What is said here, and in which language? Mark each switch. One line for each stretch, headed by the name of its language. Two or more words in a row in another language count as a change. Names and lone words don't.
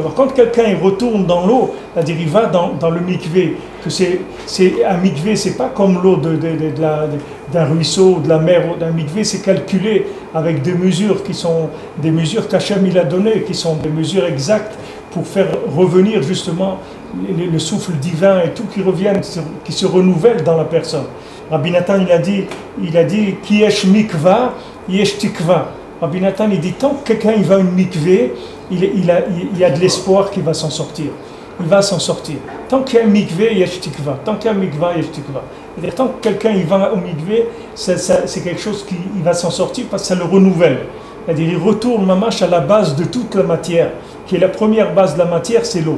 French: Alors quand quelqu'un il retourne dans l'eau, c'est-à-dire il va dans le mikvé, que un mikvé, c'est pas comme l'eau d'un ruisseau, de la mer, d'un mikvé, c'est calculé avec des mesures qui sont des mesures qu'Hachem il a données, qui sont des mesures exactes pour faire revenir justement le souffle divin et tout qui revienne, qui se renouvelle dans la personne. Rabbi Nathan il a dit
Hebrew: כי יש מקוה יש תקוה.
French: Rabbi Nathan il dit tant que quelqu'un il va à une mikvé, il y a de l'espoir qu'il va s'en sortir. Il va s'en sortir. Tant qu'il y a un mikvé,
Hebrew: יש תקוה.
French: Tant qu'il y a un mikva,
Hebrew: יש תקוה.
French: C'est-à-dire tant que quelqu'un il va au mikvé, c'est quelque chose qui il va s'en sortir parce que ça le renouvelle. C'est-à-dire il retourne mamash à la base de toute la matière, qui est la première base de la matière, c'est l'eau.